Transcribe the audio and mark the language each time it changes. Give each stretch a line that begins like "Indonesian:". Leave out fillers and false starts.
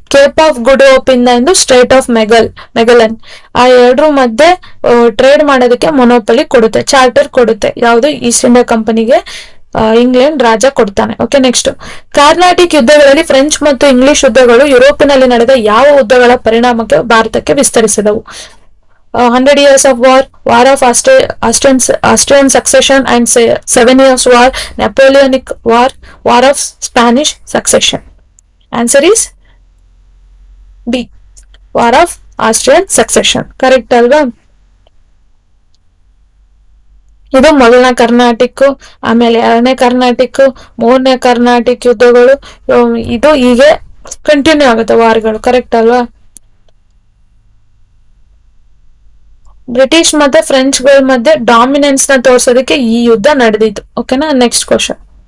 Kannada: Cape of good hope ಇಂದ ಎಂದು straight of Magellan, ಆ ಎರಡರ ಮಧ್ಯೆ ಟ್ರೇಡ್ ಮಾಡೋದಕ್ಕೆ ಮೊನೋಪಲಿ ಕೊಡುತ್ತೆ, ಚಾರ್ಟರ್ ಕೊಡುತ್ತೆ. ಯಾವುದು? ಈಸ್ಟ್ ಇಂಡಿಯಾ ಕಂಪನಿಗೆ ಇಂಗ್ಲೆಂಡ್ ರಾಜ ಕೊಡ್ತಾನೆ. Okay, next. ಕಾರ್ನಾಟಿಕ್ ಯುದ್ಧಗಳಲ್ಲಿ ಫ್ರೆಂಚ್ ಮತ್ತು ಇಂಗ್ಲಿಷ್ ಯುದ್ಧಗಳು ಯುರೋಪಿನಲ್ಲಿ ನಡೆದ ಯಾವ ಯುದ್ಧಗಳ ಪರಿಣಾಮಕ್ಕೆ ಭಾರತಕ್ಕೆ ವಿಸ್ತರಿಸಿದವು?
English: 100 years of war, war of Austrian succession and 7 years war, Napoleonic war, war of Spanish succession. Answer is B, war of Austrian succession.
Kannada: Correct ಅಲ್ವಾ? ಇದು ಮೊದಲನೇ ಕರ್ನಾಟಿಕ್, ಆಮೇಲೆ ಎರಡನೇ ಕರ್ನಾಟಿಕ್, ಮೂರನೇ ಕರ್ನಾಟಿಕ್ ಯುದ್ಧಗಳು, ಇದು ಹೀಗೆ ಕಂಟಿನ್ಯೂ ಆಗುತ್ತೆ ವಾರ್ಗಳು. ಕರೆಕ್ಟ್ ಅಲ್ವಾ? ಬ್ರಿಟಿಷ್ ಮತ್ತೆ ಫ್ರೆಂಚ್ ಗಳ ಮಧ್ಯೆ ಡಾಮಿನೆನ್ಸ್ ನ ತೋರ್ಸೋದಕ್ಕೆ ಈ ಯುದ್ಧ ನಡೆದಿತ್ತು. ಓಕೆನಾ. Next question.